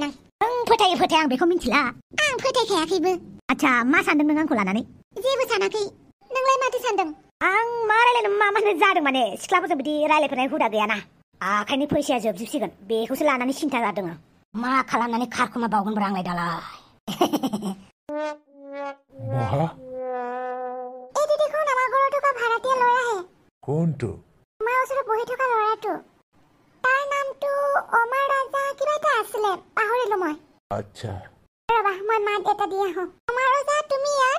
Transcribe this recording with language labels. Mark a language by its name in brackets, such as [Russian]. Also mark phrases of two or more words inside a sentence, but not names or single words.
[Bodo] आं फोथायो आं बेखौ मिथिला आं फोथायखायाखैबो आच्छा मा सानदों नों आंखौ लानानै जेबो सानाखै नोंलाय माथो सानदों आं मा रायलायनो मा जादों माने सिख्लाफोरजों बिदि रायलायफेरनाय हुदा गैयाना आखाइनि फैसाया जोबजोबसिगोन बेखौसो लानानै सिन्था जादों आं मा खालामनानै खारखुमा बावगोनब्रा आंलाय दालाय [Assamese] মহা এই দেখোন আমাৰ ঘৰত থকা ভাড়াতীয়া ল'ৰাহে কোনটো আমাৰ ওচৰত বহি থকা ল'ৰাটো তাৰ নামটো অমাৰ ৰাজা কিবা এটা আছিলে পাহৰিলো মই আচ্ছা ৰবা মই মাত এটা দি আহোঁ অমাৰ ৰাজা তুমি ইয়াত